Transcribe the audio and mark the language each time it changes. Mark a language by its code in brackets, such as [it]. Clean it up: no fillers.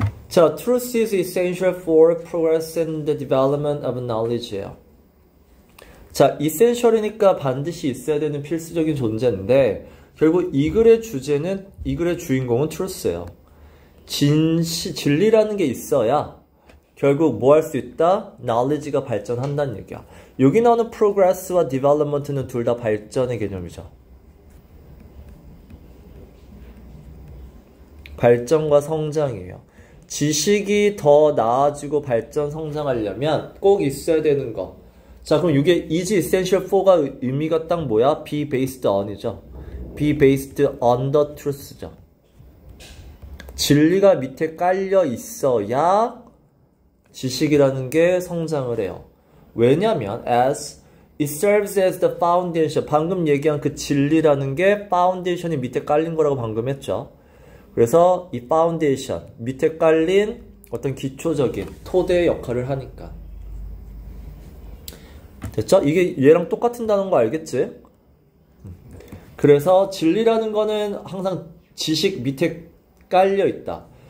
[en] 자, truth is essential for progress and the development of knowledge예요. [ko] 자, essential이니까 반드시 있어야 되는 필수적인 존재인데 결국 이 글의 주제는, 이 글의 주인공은 truth예요. 진리라는 게 있어야 결국 뭐 할 수 있다? knowledge가 발전한다는 얘기야. 여기 나오는 progress와 development는 둘 다 발전의 개념이죠. 발전과 성장이에요. 지식이 더 나아지고 발전, 성장하려면 꼭 있어야 되는 거. 자, 그럼 이게 is essential for 가 의미가 딱 뭐야? [en] be based on이죠. be based on the truth죠. [ko] 진리가 밑에 깔려 있어야 지식이라는 게 성장을 해요. [en] 왜냐면 as it serves as the foundation. [ko] 방금 얘기한 그 진리라는 게 파운데이션이 밑에 깔린 거라고 방금 했죠. 그래서 이 파운데이션, 밑에 깔린 어떤 기초적인 토대의 역할을 하니까. 됐죠? 이게 얘랑 똑같은 단어인 거 알겠지? 그래서 진리라는 거는 항상 지식 밑에 깔려 있다.